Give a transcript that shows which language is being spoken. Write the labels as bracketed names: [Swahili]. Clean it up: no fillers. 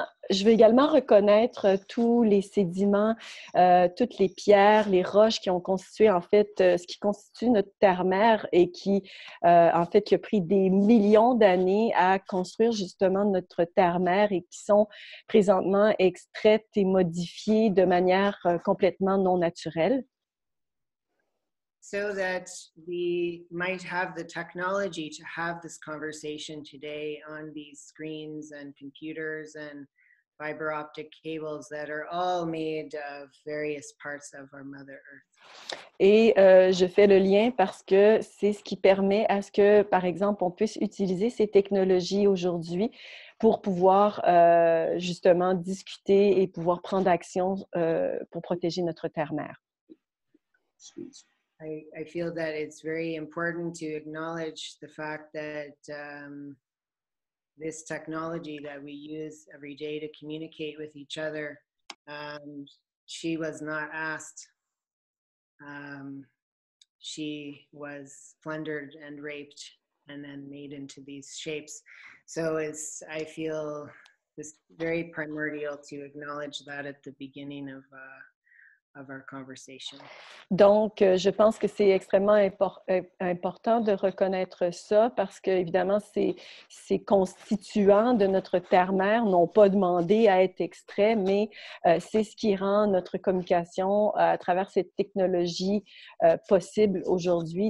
[French] Je veux également reconnaître tous les sédiments, toutes les pierres, les roches qui ont constitué en fait ce qui constitue notre terre-mère et qui en fait qui a pris des millions d'années à construire justement notre terre-mère et qui sont présentement extraites et modifiées de manière complètement non naturelle. [English] So that we might have the technology to have this conversation today on these screens and computers and fiber optic cables that are all made of various parts of our Mother Earth. [French] Et je fais le lien parce que c'est ce qui permet à ce que, par exemple, on puisse utiliser ces technologies aujourd'hui pour pouvoir justement discuter et pouvoir prendre action pour protéger notre terre-mère. [English] I feel that it's very important to acknowledge the fact that this technology that we use every day to communicate with each other, she was not asked. She was plundered and raped and then made into these shapes. So I feel this very primordial to acknowledge that at the beginning of our conversation. [French] Donc, je pense que c'est extrêmement important de reconnaître ça parce que, évidemment, ces constituants de notre terre-mère n'ont pas demandé à être extraits, mais c'est ce qui rend notre communication à travers cette technologie possible aujourd'hui.